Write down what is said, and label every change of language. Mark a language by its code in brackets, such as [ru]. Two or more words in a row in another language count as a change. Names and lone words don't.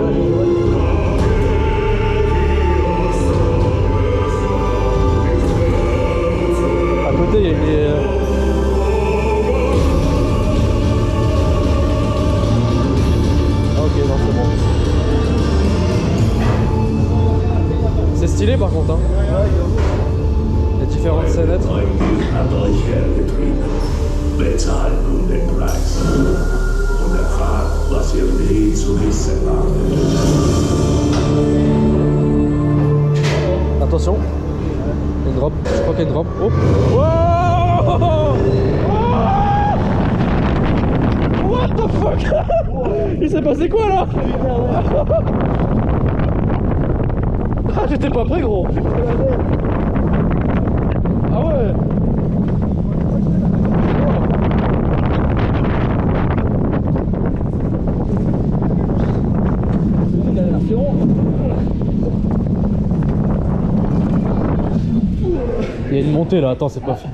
[fr] À côté, il y a une... Ah, ok, non, c'est bon. C'est stylé par contre, hein. Les différentes scénettes. [de] Bezahlt den Preis und erfahrt, was ihr nie zu wissen habt. [fr] Attention, il y a une drop, je crois qu'il y a une drop. [en] Oh. Wow. What the fuck. [fr] Il s'est passé quoi là? Ah j'étais pas prêt gros. Ah ouais. Il y a une montée là, attends, c'est pas fait.